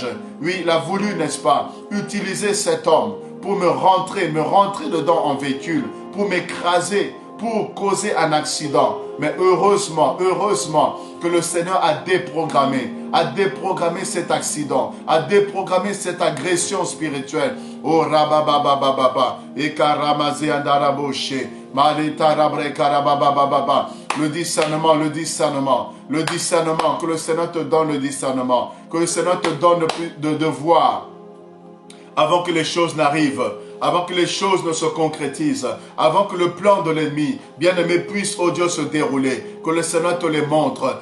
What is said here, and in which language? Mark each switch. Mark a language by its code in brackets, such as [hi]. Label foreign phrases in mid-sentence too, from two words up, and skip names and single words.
[fr] Oui, il a voulu, n'est-ce pas, utiliser cet homme pour me rentrer dedans en véhicule, pour m'écraser, pour causer un accident. Mais heureusement que le Seigneur a déprogrammé cet accident, a déprogrammé cette agression spirituelle. Oh rabababababa, et karamazé andaraboshe, maleta rabre karababababa. Le discernement, que le Seigneur te donne le discernement, que le Seigneur te donne de voir avant que les choses n'arrivent, avant que les choses ne se concrétisent, avant que le plan de l'ennemi, bien-aimé, puisse, oh Dieu, se dérouler, que le Seigneur te les montre.